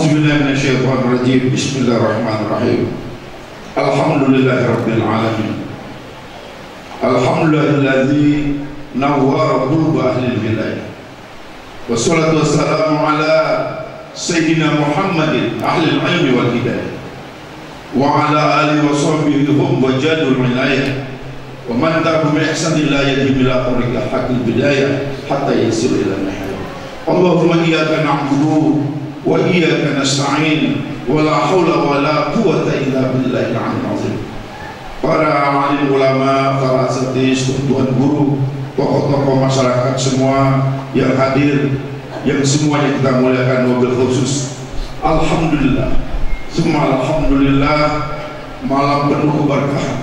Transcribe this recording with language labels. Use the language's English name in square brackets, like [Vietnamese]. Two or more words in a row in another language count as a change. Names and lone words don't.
[Arabic] بالله من الشيطان الرجيم. بسم الله الرحمن الرحيم. الحمد لله رب العالمين. الحمد لله الذي نور قلوب أهل الولاية. والصلاة والسلام على سيدنا محمد أهل العلم والهداية وعلى آله وصحبه هم وجد الولاية ومن تبعهم بإحسان إلى يوم الآخر حق البداية حتى يصل إلى النهاية. اللهم إياك نعبد وإياك نستعين ولا حول ولا قوة إلا بالله العلي العظيم. [Indonesian] Para alim ulama, para asatidz, tuan guru, tokoh-tokoh masyarakat semua yang hadir, yang semuanya kita muliakan [Arabic] وبالخصوص, [Indonesian] alhamdulillah, semua alhamdulillah, malam penuh keberkahan.